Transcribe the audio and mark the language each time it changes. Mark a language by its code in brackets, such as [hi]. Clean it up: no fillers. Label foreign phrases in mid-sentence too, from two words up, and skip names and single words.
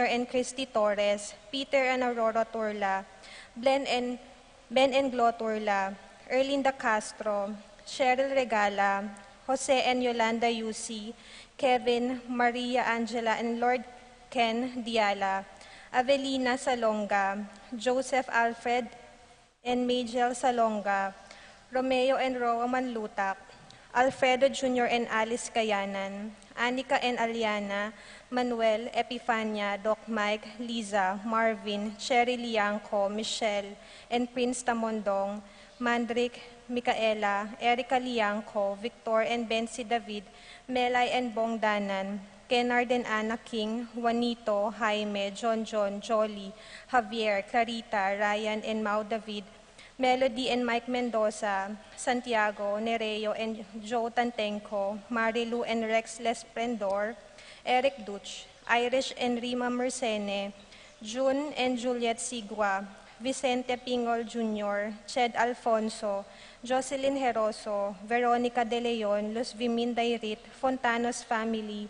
[en] and Christy Torres, Peter and Aurora Turla, Ben and Glo Turla, Erlinda Castro, Cheryl Regala, Jose and Yolanda Yusi, Kevin, Maria Angela and Lord Ken Diala, Avelina Salonga, Joseph Alfred and Majel Salonga, Romeo and Roa Manlutak, Alfredo Jr. and Alice Kayanan, Anika and Aliana, Manuel, Epifania, Doc Mike, Liza, Marvin, Cherry Lianco, Michelle, and Prince Tamondong, Mandrick, Micaela, Erica Lianco, Victor and Bensi David, Melay and Bong Danan, Kennard and Anna King, Juanito, Jaime, John, Jolly, Javier, Clarita, Ryan and Mau David, Melody and Mike Mendoza, Santiago, Nereo and Joe Tantenco, Marilu and Rex Lesplendor, Eric Duch, Irish and Rima Mercene, June and Juliet Sigua, Vicente Pingol Jr., Ched Alfonso, Jocelyn Heroso, Veronica De Leon, Luz Vimin Dairit, Fontanos Family,